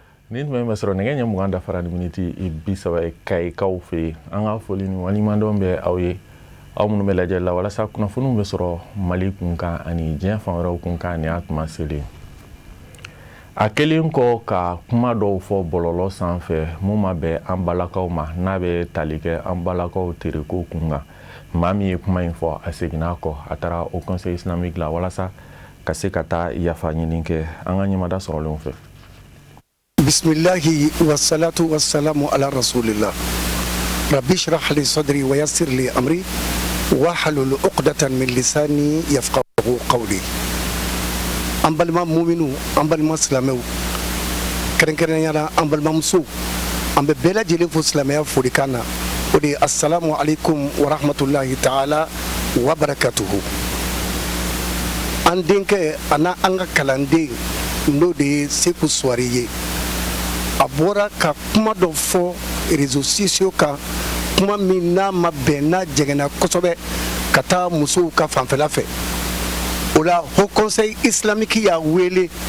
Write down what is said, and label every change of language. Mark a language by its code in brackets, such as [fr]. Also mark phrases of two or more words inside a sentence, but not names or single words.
[bm] Ni tun bɛ sɔrɔ nɛgɛ ɲɛ 20 dafara ni miniti 30 Kayikaw fɛ yen an ka foli ni waliɲumandɔn bɛ aw ye aw minnu bɛ lajɛ la walasa kunnafoniw bɛ sɔrɔ Mali kunkan ani diɲɛ fan wɛrɛw kunkan ni a tuma selen a kelen kɔ ka kuma dɔw fɔ bɔlɔlɔ sanfɛ mun ma bɛn an balakaw ma n'a bɛ tali kɛ an balakaw tereko kunkan maa min ye kuma in fɔ a seginna kɔ a taara [fr] au conseil islamique [bm] la walasa ka se ka taa yafa ɲini kɛ an ka ɲɛmada sɔrɔlenw fɛ. [ar] بسم الله والصلاة والسلام على رسول الله. رب اشرح لي صدري ويسر لي أمري واحلل عقدة من لساني يفقهوا قولي. [bm] An balima mu'minu, an balima silamɛw, kɛrɛnkɛrɛnnenya an balima musow, an bɛ bɛɛ lajɛlen fo silamɛya folikan na. [ar] O de ye السلام عليكم ورحمة الله تعالى وبركاته. [bm] An denkɛ ana an ka kalanden n'o de ye Seku Suware ye. A bɔra ka kuma dɔ fɔ [fr] réseaux sociaux [bm] kan kuma min n'a ma bɛn n'a jɛngɛnna kosɛbɛ ka taa musow ka fanfɛla fɛ o la Haut Conseil islamique y'a wele